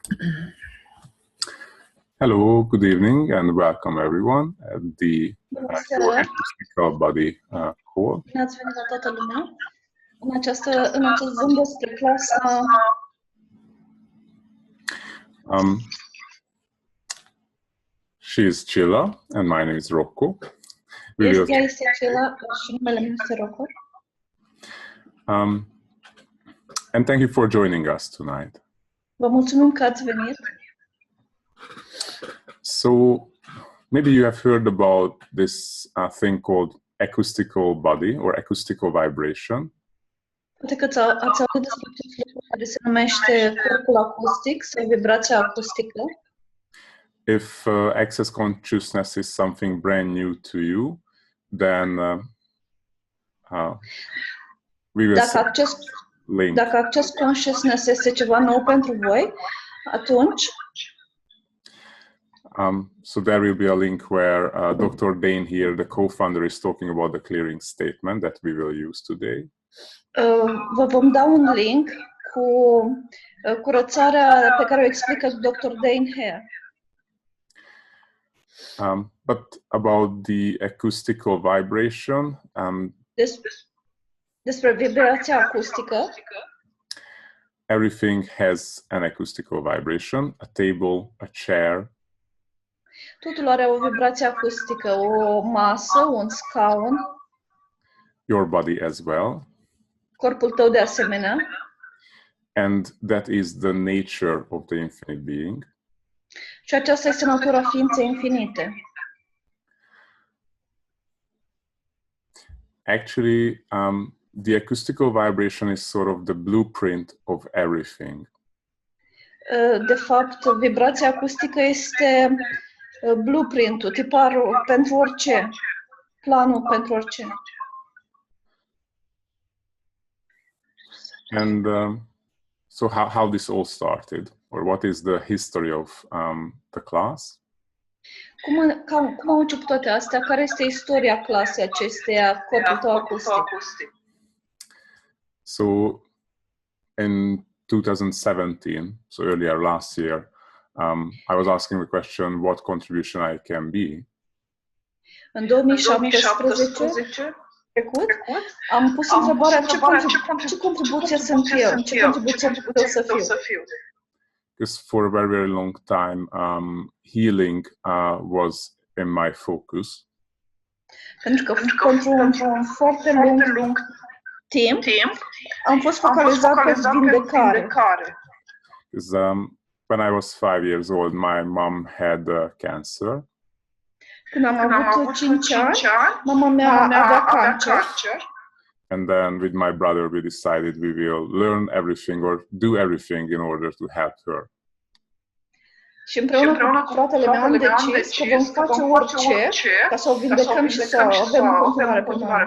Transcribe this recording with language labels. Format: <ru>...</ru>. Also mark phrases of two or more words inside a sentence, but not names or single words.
<en>Hello, good evening, and welcome everyone at the your acoustical body call.</en> <ro>Bine ați venit la toată lumea în acest Zoom despre clasa</ro> <en>She is Chilla, and my name is Rocco.</en> <ro>Ea este Chilla și numele meu este Rocco.</ro> <en>And thank you for joining us tonight.</en> <ro>Vă mulțumim că ați venit.</ro> <en>So, maybe you have heard about this thing called acoustical body or acoustical vibration.</en> <ro>Poate că ați auzit despre acest lucru care se numește corpul acustic sau vibrația acustică.</ro> <en>If access consciousness is something brand new to you, then we will</en> <ro>Dacă</ro> <en>acces consciousness</en> <ro>este ceva nou pentru voi, atunci</ro> <en>so there will be a link where Dr. Dane here, the co-founder, is talking about the clearing statement that we will use today.</en> <ro>Vă vom da un link cu curățarea pe care o explică Dr.</ro> <en>Dane here. But about the acoustical vibration,</en> <ro>despre vibrația acustică,</ro> <en>everything has an acoustical vibration, a table, a chair.</en> <ro>Totul are o vibrație acustică, o masă, un scaun,</ro> <en>your body as well.</en> <ro>Corpul tău de asemenea.</ro> <en>And that is the nature of the infinite being.</en> <ro>Și aceasta este natura ființei infinite.</ro> <en>Actually, the acoustical vibration is sort of the blueprint of everything.</en> <ro>De fapt, vibrația acustică este blueprint-ul, tiparul pentru orice, planul pentru orice.</ro> <en>And so how this all started, or what is the history of the class?</en> <ro>Cum au început toate astea? Care este istoria clasei acesteia, corpul tău acustic?</ro> <en>So, in 2017, so earlier last year, I was asking the question, what contribution I can be?</en> <ro>În 2017, am pus întrebarea ce contribuție sunt eu, ce contribuție pot să fiu.</ro> <en>Because for a very, very long time, healing was in my focus.</en> <ro>Pentru că pentru un foarte lung timp am fost focalizat pe vindecare.</ro> <en>Because when I was 5 years old, my mom had cancer.</en> <ro>Când am avut 5 ani, mama mea avea cancer.</ro> <en>And then with my brother, we decided we will learn everything or do everything in order to help her.</en> <ro>Și împreună cu fratele meu am decis că vom face orice ca să o vindecăm și să avem în continuare pe mama.</ro>